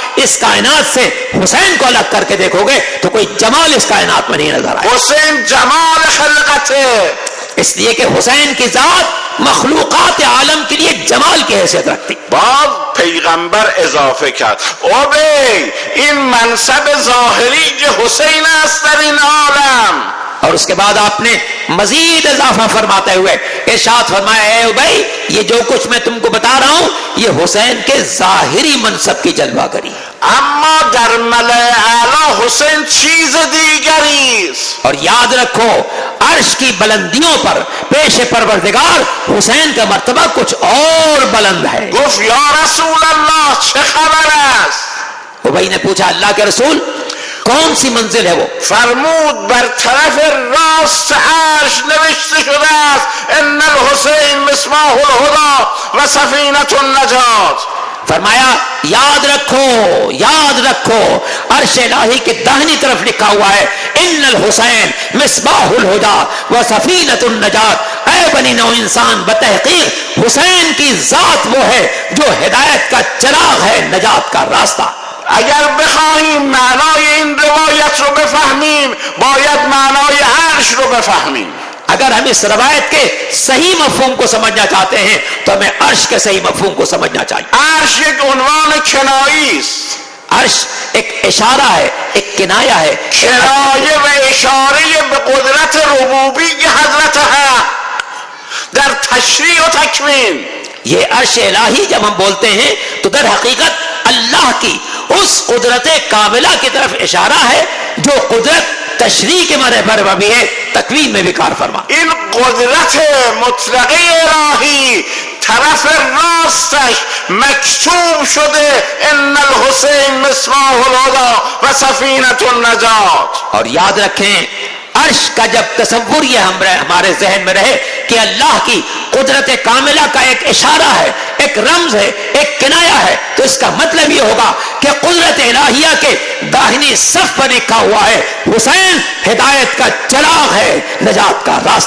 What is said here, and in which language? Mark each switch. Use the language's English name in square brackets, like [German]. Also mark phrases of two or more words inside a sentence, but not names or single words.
[Urdu] اس کائنات سے حسین کو الگ کر کے دیکھو گے تو کوئی جمال اس کائنات میں نہیں نظر آئے. حسین جمال خلقت ہے، اس لیے کہ حسین کی ذات مخلوقات عالم کے لیے جمال کی حیثیت رکھتی. [Persian] باز پیغمبر اضافه کرد ابی این منصب ظاهری که حسین است در این عالم. [Urdu] اور اس کے بعد آپ نے مزید اضافہ فرماتے ہوئے ارشاد فرمایا اے ابی، یہ جو کچھ میں تم کو بتا رہا ہوں یہ حسین کے ظاہری منصب کی جلوہ گری، [Persian] اما در ملأ اعلی حسین چیز دیگری است. [Urdu] اور یاد رکھو عرش کی بلندیوں پر پیش پروردگار حسین کا مرتبہ کچھ اور بلند ہے. [Persian] گفت [Arabic] یا رسول اللہ [Persian] چه خبر است؟ [Urdu] ابی نے پوچھا اللہ کے رسول کون سی منزل ہے وہ؟ [Persian] فرمود بر طرف راست عرش نوشته شده است [Arabic] ان الحسین مصباح الهدی و سفینة النجات. [Urdu] فرمایا یاد رکھو عرش الہی کے داہنی طرف لکھا ہوا ہے [Arabic] ان الحسین مصباح الہدی و سفینۃ النجات. [Urdu] اے بنی نو انسان، بتحقیق حسین کی ذات وہ ہے جو ہدایت کا چراغ ہے، نجات کا راستہ. [Persian] اگر بخواهیم معنای این روایت رو بفهمیم باید معنای عرش رو بفهمیم. [Urdu] اگر ہم اس روایت کے صحیح مفہوم کو سمجھنا چاہتے ہیں تو ہمیں عرش کے صحیح مفہوم کو سمجھنا چاہیے. [Persian] عرش یک عنوان کنایی است. [Urdu] عرش ایک اشارہ ہے، ایک کنایہ ہے، [Persian] کنایه و اشاره به قدرت ربوبی حضرت ہے در تشریع و تکوین. [Urdu] یہ عرش الہی جب ہم بولتے ہیں تو در حقیقت اللہ کی اس قدرت کاملہ کی طرف اشارہ ہے جو قدرت تشریع کے مرحلے پر بھی ہے، تکوین میں بھی کار فرما. [Persian] این قدرت مطلقه الهی طرف راستش مکتوب شده [Arabic] ان الحسین مصباح الهدی و سفینة النجات. [Urdu] اور یاد رکھیں عرش کا جب تصور یہ ہمارے ذہن میں رہے کہ اللہ کی قدرت کاملہ کا ایک اشارہ ہے، ایک رمز ہے، ایک کنایہ ہے، تو اس کا مطلب یہ ہوگا کہ قدرت الہیہ کے داہنی صف پر لکھا ہوا ہے حسین ہدایت کا چراغ ہے، نجات کا راستہ.